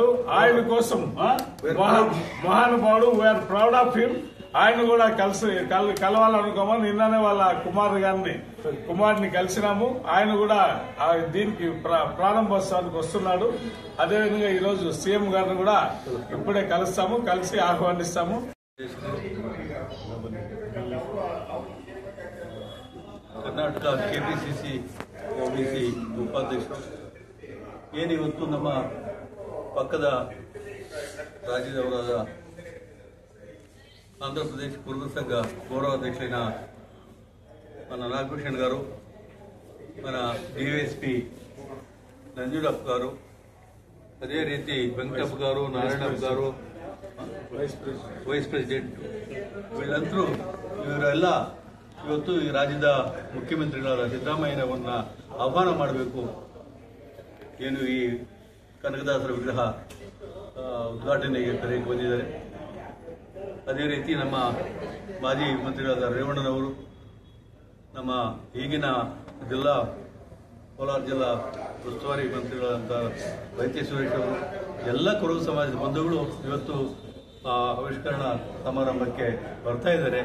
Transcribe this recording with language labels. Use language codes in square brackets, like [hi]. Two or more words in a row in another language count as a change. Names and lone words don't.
[te] ఆయన కోసం మహానుభావుడు, [en] we are proud of him. [te] ఆయన కూడా కలవాలనుకోమని నిన్ననే వాళ్ళ కుమారుని కలిసినాము. ఆయన కూడా దీనికి ప్రారంభోత్సవానికి వస్తున్నాడు. అదేవిధంగా ఈ రోజు సీఎం గారిని కూడా ఇప్పుడే కలిసి ఆహ్వానిస్తాము. [kn] ಕರ್ನಾಟಕ ಕೆಪಿಸಿಸಿ ಓಬಿಸಿ ಉಪಾಧ್ಯಕ್ಷರು ಏನಿವತ್ತು ನಮ್ಮ ಪಕ್ಕದ ರಾಜ್ಯದವರಾದ ಆಂಧ್ರ ಪ್ರದೇಶ ಕುರುಬ ಸಂಘ [te] ಗೌರವಾಧ್ಯಕ್ಷరైన మన నాగభూషణ్ గారు, మన డిఎస్పీ నంజుడప్ప గారు, అదే రీతి వెంకటప్ప గారు, నారాయణప్ప గారు, [en] vice president [kn] ಇವರೆಲ್ಲ ಇವತ್ತು ಈ ರಾಜ್ಯದ ಮುಖ್ಯಮಂತ್ರಿಗಳಾದ ಸಿದ್ದರಾಮಯ್ಯನವರನ್ನ ಆಹ್ವಾನ ಮಾಡಬೇಕು. ಏನು ಈ ಕನಕದಾಸರ ವಿಗ್ರಹ ಉದ್ಘಾಟನೆಗೆ ಕರೆಗೆ ಬಂದಿದ್ದಾರೆ. ಅದೇ ರೀತಿ ನಮ್ಮ ಮಾಜಿ ಮಂತ್ರಿಗಳಾದ ರೇವಣ್ಣನವರು, ನಮ್ಮ ಈಗಿನ ಕೋಲಾರ ಜಿಲ್ಲಾ ಉಸ್ತುವಾರಿ ಮಂತ್ರಿಗಳಾದ ವೈದ್ಯ ಸುರೇಶ್ ಅವರು, ಎಲ್ಲ ಕುರುಬ ಸಮಾಜದ ಬಂಧುಗಳು ಇವತ್ತು ಆವಿಷ್ಕರಣ ಸಮಾರಂಭಕ್ಕೆ ಬರ್ತಾ ಇದ್ದಾರೆ.